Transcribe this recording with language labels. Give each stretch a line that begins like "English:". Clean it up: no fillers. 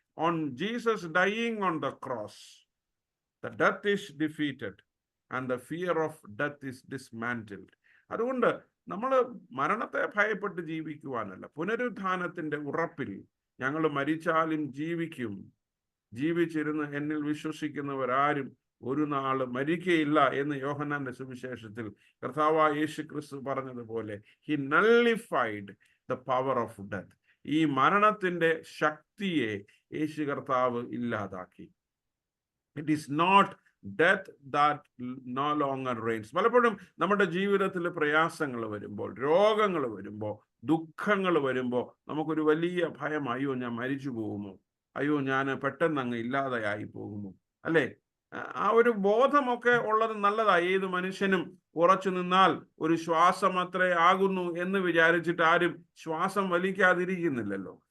English: On Jesus dying on the cross, the death is defeated and the fear of death is dismantled.
Malayalam: അതുകൊണ്ട് നമ്മൾ മരണത്തെ ഭയപ്പെട്ട് ജീവിക്കുവാനല്ല, പുനരുത്ഥാനത്തിന്റെ ഉറപ്പിൽ ഞങ്ങൾ മരിച്ചാലും ജീവിക്കും, ജീവിച്ചിരുന്ന് എന്നിൽ വിശ്വസിക്കുന്നവരാരും ഒരു നാള് മരിക്കയില്ല എന്ന് യോഹന്നാന്റെ സുവിശേഷത്തിൽ കർത്താവായ യേശു ക്രിസ്തു പറഞ്ഞതുപോലെ
English: he nullified the power of death.
Malayalam: ഈ മരണത്തിന്റെ ശക്തിയെ യേശു കർത്താവ് ഇല്ലാതാക്കി.
English: It is not death that no longer reigns.
Malayalam: പലപ്പോഴും നമ്മുടെ ജീവിതത്തിൽ പ്രയാസങ്ങൾ വരുമ്പോൾ, രോഗങ്ങൾ വരുമ്പോൾ, ദുഃഖങ്ങൾ വരുമ്പോൾ നമുക്കൊരു വലിയ ഭയം, അയ്യോ ഞാൻ മരിച്ചു പോകുമോ, അയ്യോ ഞാൻ പെട്ടെന്ന് അങ്ങ് ഇല്ലാതെയായി പോകുമോ, അല്ലേ? ആ ഒരു ബോധമൊക്കെ ഉള്ളത് നല്ലതായി. ഏത് മനുഷ്യനും ഉറച്ചു നിന്നാൽ ഒരു ശ്വാസം അത്രേ ആകുന്നു എന്ന് വിചാരിച്ചിട്ട് ആരും ശ്വാസം വലിക്കാതിരിക്കുന്നില്ലല്ലോ.